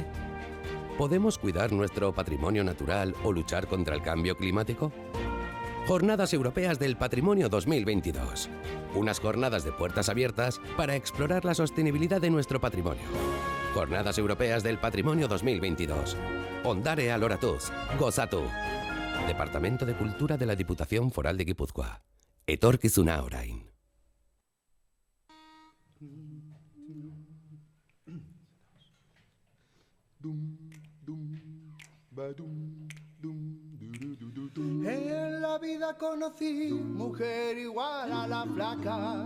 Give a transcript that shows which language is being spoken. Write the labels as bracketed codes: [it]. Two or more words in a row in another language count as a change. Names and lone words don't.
[es] ¿Podemos cuidar nuestro patrimonio natural o luchar contra el cambio climático? Jornadas Europeas del Patrimonio 2022. Unas jornadas de puertas abiertas para explorar la sostenibilidad de nuestro patrimonio. Jornadas Europeas del Patrimonio 2022. [eu] Ondare aloratuz, gozatu. [es] Departamento de Cultura de la Diputación Foral de Guipúzcoa. [eu] Etorkizuna orain. [es] En la vida conocí mujer igual a la flaca,